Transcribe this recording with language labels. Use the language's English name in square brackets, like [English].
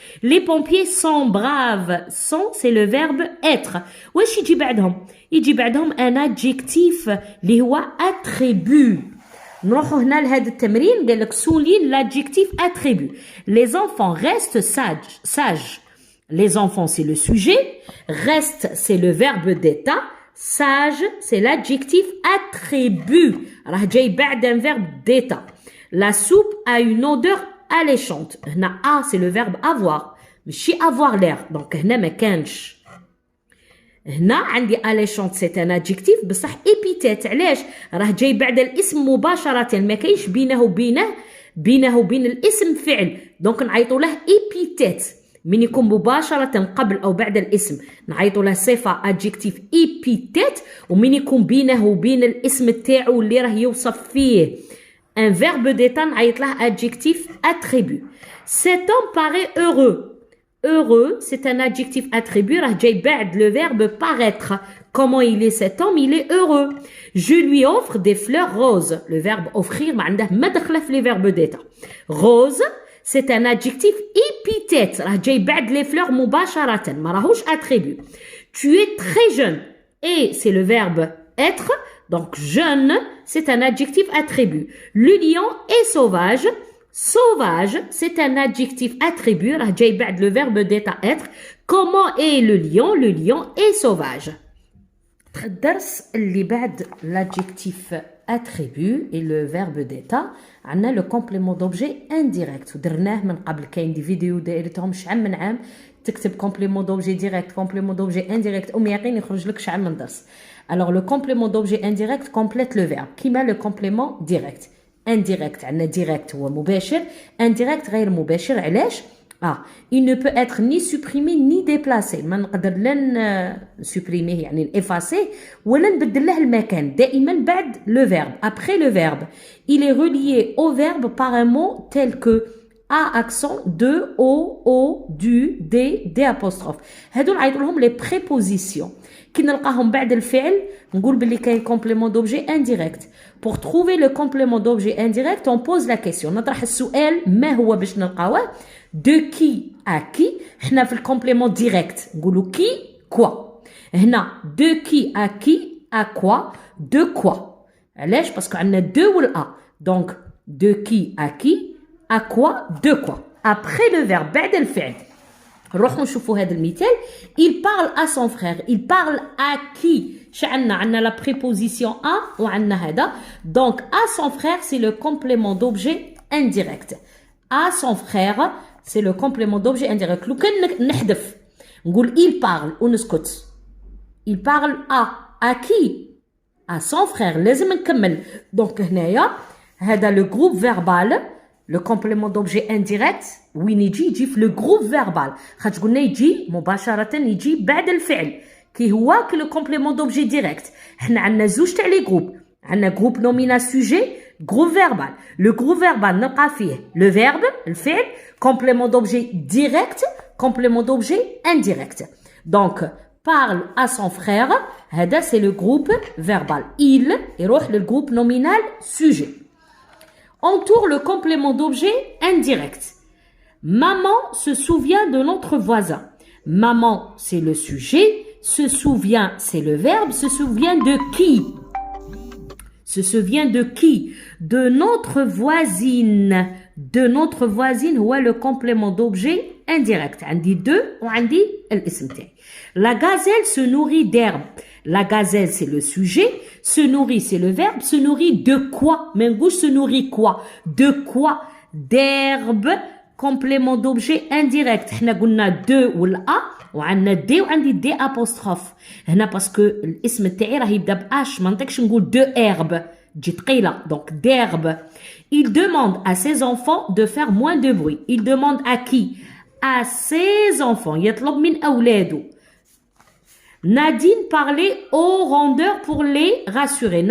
[French] Les pompiers sont braves. Sont, c'est le verbe être. [Arabic] واش يجي بعدهم؟ يجي بعدهم un adjectif اللي هو attribut. نروحوا هنا لهذا التمرين، قال لك [French] souligne l'adjectif attribut. Les enfants restent sages. Les enfants c'est le sujet, reste c'est le verbe d'état, sage c'est l'adjectif attribut. [Arabic] راه جاي بعد [French] un verbe d'état. La soupe a une odeur alléchante. هنا a c'est le verbe avoir، ماشي avoir l'air. [Arabic] donc هنا ما كانش. [French] هنا عندي alléchante c'est un adjectif بصح épithète. [Arabic] علاش؟ راه جاي بعد الاسم مباشرة، ما كاينش بينه وبين الاسم فعل، دونك نعيطوا له épithète. من يكون مباشرة قبل أو بعد الاسم نعيطوا له صفة adjectif épithète، ومن يكون بينه وبين الاسم تاعو اللي راه يوصف فيه un verbe d'état نعيط له adjectif attribut. [French] Cet homme paraît heureux. Heureux, c'est un adjectif attribut, [Arabic] راه جاي بعد [French] le verbe paraître. Comment il est cet homme? Il est heureux. Je lui offre des fleurs roses. Le verbe offrir [Arabic] ما عنده ما دخله في [French] les verbes d'état. Rose, c'est un adjectif épithète، [Arabic] راه جاي بعد [French] les fleurs مباشرة، [Arabic] ما راهوش [French] attribut. Tu es très jeune. Et c'est le verbe être. Donc jeune, c'est un adjectif attribut. Le lion est sauvage. Sauvage, c'est un adjectif attribut. [Arabic] راه جاي بعد [French] le verbe d'état être. Comment est le lion? Le lion est sauvage. [Arabic] الدرس اللي بعد [French] l'adjectif attribut et le verbe d'état [Arabic] عندنا le complément d'objet indirect ودرناه من قبل. كاين دي فيديو دايرتهم شحال من عام تكتب complément d'objet direct, complément d'objet indirect, أم يقين يخرج لك شحال من درس. [French] Alors le complément d'objet indirect complète le verbe. [Arabic] كيما [French] le complément direct. [Arabic] Indirect, عندنا direct هو مباشر, indirect غير مباشر. علاش؟ [French] il ne peut être ni supprimé ni déplacé. [Arabic] ما نقدر لا supprimer يعني effacer ولا نبدل له المكان. دائما بعد [French] le verbe, après le verbe. Il est relié au verbe par un mot tel que A accent, de, O, du, D apostrophe. [Arabic] هادو نعيطوا لهم les prépositions. كي نلقاهم بعد الفعل نقول باللي كاين complément d'objet indirect. [French] Pour trouver le complément d'objet indirect, on pose la question. [Arabic] نطرح السؤال ما هو باش نلقاوه. [French] De qui à qui. حنا في الcomplément direct نقولوا qui, quoi. هنا de qui à quoi, de quoi. علاش؟ باسكو عندنا de ولا donc de qui à qui, à quoi, de quoi. Après le verbe [Arabic] بعد الفعل نروحوا نشوفوا هذا المثال. [French] Il parle à son frère. Il parle à qui. عندنا la préposition à [Arabic] وعندنا هذا. [French] Donc à son frère c'est le complément d'objet indirect. À son frère c'est le complément d'objet indirect. [Arabic] لو كان نحذف نقول [French] il parle [Arabic] ونسكت. [French] Il parle à qui. À son frère. لازم نكمل. Donc هنايا هذا le groupe verbal. Le complément d'objet indirect وين يجي في le groupe verbal. [Arabic] خاطر قلنا يجي مباشرة يجي بعد الفعل كي هو كي le complément d'objet direct. حنا عندنا زوج تاع لي جروب. [French] عندنا groupe nominal sujet, groupe verbal. Le groupe verbal نلقى فيه le verbe الفعل, complément d'objet direct, complément d'objet indirect. Donc parle à son frère, هذا c'est le groupe verbal. Il يروح للgroupe nominal sujet. Entoure le complément d'objet indirect. Maman se souvient de notre voisin. Maman, c'est le sujet. Se souvient, c'est le verbe. Se souvient de qui? Se souvient de qui? De notre voisine. De notre voisine, ouais, le complément d'objet indirect. [Arabic] عندي de وعندي الاسم تاعي. [French] La gazelle se nourrit d'herbe. La gazelle, c'est le sujet. Se nourrit, c'est le verbe. Se nourrit de quoi? Mais gauche se nourrit quoi? De quoi? D'herbe. Complément d'objet indirect. [Arabic] حنا قلنا de ولا وعندنا دي وعندي دي apostrophe. هنا باسكو الاسم تاعي راه يبدا باش ما نطيقش نقول de herbe. [French] تجي ثقيله. Donc d'herbe. Il demande à ses enfants de faire moins de bruit. Il demande à qui? À ses enfants. [Arabic] يطلب من أولاده. [French] Nadine parlait aux rondeurs pour les rassurer.